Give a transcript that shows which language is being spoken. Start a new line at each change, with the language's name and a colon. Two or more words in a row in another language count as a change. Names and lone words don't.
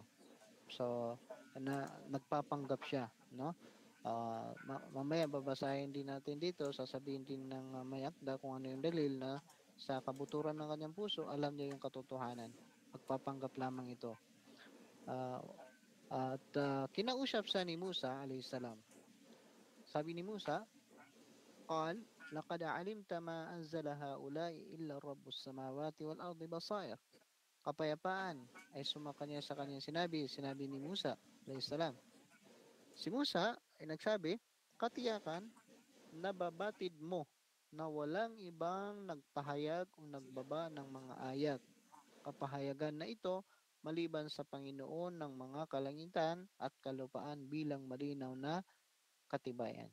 Filipino: So, nagpapanggap siya, no? Mamaya babasahin din natin dito, sasabihin din ng may akda kung ano yung dalil na sa kabuturan ng kanyang puso, alam niya yung katotohanan. Pagpapanggap lamang ito. Kinausap sa ni Musa
Arabic: عليه السلام.
Filipino: Sabi ni Musa,
Arabic: قال لقد علمت ما أنزل هؤلاء إلا رب السماوات والأرض بصائر.
Filipino: Kapayapaan ay sumakanya sa kanyang sinabi ni Musa
Arabic: عليه السلام.
Filipino: Si Musa ay nagsabi, katiyakan, nababatid mo na walang ibang nagpahayag o nagbaba ng mga ayat. Kapahayagan na ito maliban sa Panginoon ng mga kalangitan at kalupaan bilang malinaw na katibayan.